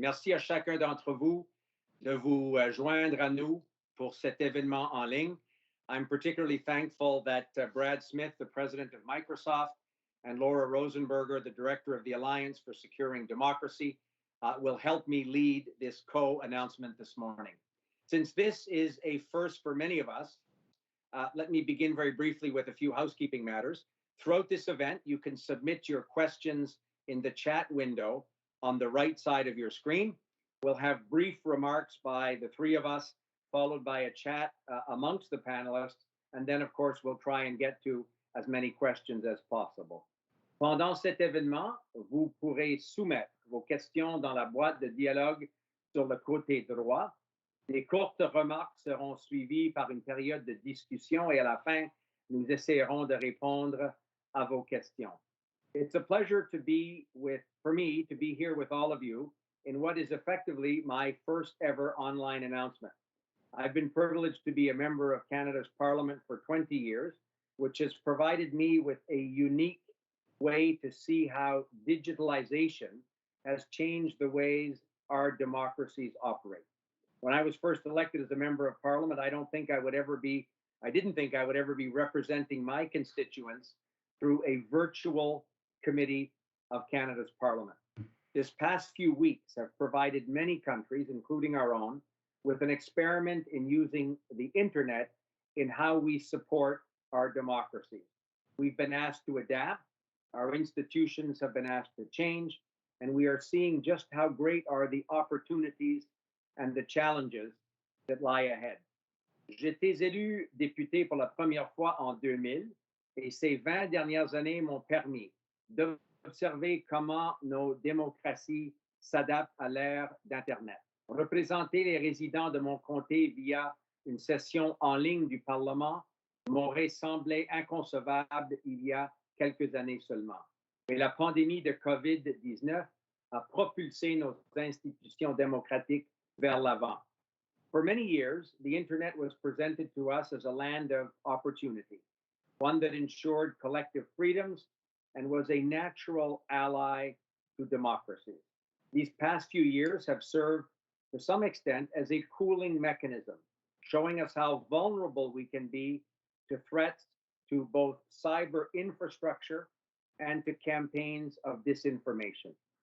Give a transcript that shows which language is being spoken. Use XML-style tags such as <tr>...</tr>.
<fr>Merci à chacun d'entre vous de vous joindre à nous pour cet événement en ligne.</fr> <en>I'm particularly thankful that Brad Smith, the president of Microsoft, and Laura Rosenberger, the director of the Alliance for Securing Democracy, will help me lead this co-announcement this morning. Since this is a first for many of us, let me begin very briefly with a few housekeeping matters. Throughout this event, you can submit your questions in the chat window on the right side of your screen. We'll have brief remarks by the three of us, followed by a chat amongst the panelists, and then, of course, we'll try and get to as many questions as possible.</en> <fr>Pendant cet événement, vous pourrez soumettre vos questions dans la boîte de dialogue sur le côté droit. Les courtes remarques seront suivies par une période de discussion et à la fin, nous essaierons de répondre à vos questions.</fr> <en>It's a pleasure for me to be here with all of you in what is effectively my first ever online announcement. I've been privileged to be a member of Canada's Parliament for 20 years, which has provided me with a unique way to see how digitalization has changed the ways our democracies operate. When I was first elected as a member of Parliament, I didn't think I would ever be representing my constituents through a virtual committee of Canada's Parliament. This past few weeks have provided many countries, including our own, with an experiment in using the internet in how we support our democracy. We've been asked to adapt, our institutions have been asked to change, and we are seeing just how great are the opportunities and the challenges that lie ahead.</en> <fr>J'ai été élu député pour la première fois en 2000 et ces 20 dernières années m'ont permis d'observer comment nos démocraties s'adaptent à l'ère d'Internet. Représenter les résidents de mon comté via une session en ligne du Parlement m'aurait semblé inconcevable il y a quelques années seulement. Mais la pandémie de COVID-19 a propulsé nos institutions démocratiques vers l'avant.</fr> <en>For many years, the internet was presented to us as a land of opportunity, one that ensured collective freedoms and was a natural ally to democracy. These past few years have served to some extent as a cooling mechanism, showing us how vulnerable we can be to threats to both cyber infrastructure and to campaigns of disinformation.</en>